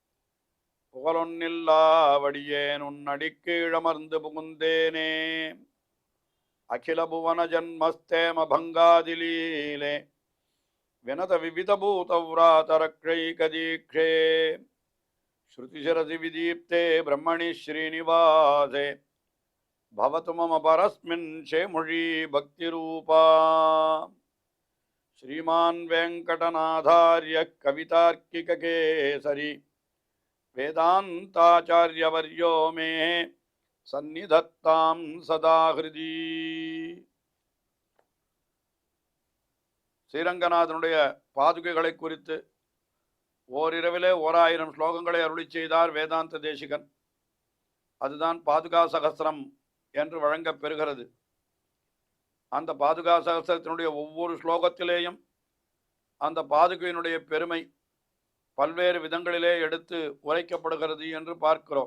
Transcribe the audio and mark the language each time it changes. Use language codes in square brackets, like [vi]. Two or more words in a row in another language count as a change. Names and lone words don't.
[ta] புகழொன்னில்லாவடியேன் உன்னடிக்கீழமர்ந்து புகுந்தேனே [sa] अखिल भुवन जन्मस्थेम भङ्गादिलीले विनत विविधभूतव्रातरक्षैकदीक्षे श्रुतिशिरसि विदीप्ते ब्रह्मणि श्रीनिवासे भवतु मम परस्मिन् शेमुषी भक्तिरूपा श्रीमान वेंकटनाथार्य कवितार्किककेसरी वेदांताचार्यवर्यो मे सन्निधत्तां सदा हृदि [ta] ஸ்ரீரங்கநாதனுடைய பாதுகைகளை குறித்து ஓரிரவிலே 1000 ஸ்லோகங்களை அருளி செய்தார் வேதாந்த தேசிகன். அதுதான் பாதுகா சகஸ்ரம் என்று வழங்கப் பெறுகிறது. அந்த பாதுகா சகஸ்ரத்தினுடைய ஒவ்வொரு ஸ்லோகத்திலேயும் அந்த பாதுகையினுடைய பெருமை பல்வேறு விதங்களிலே எடுத்து உரைக்கப்படுகிறது என்று பார்க்கிறோம்.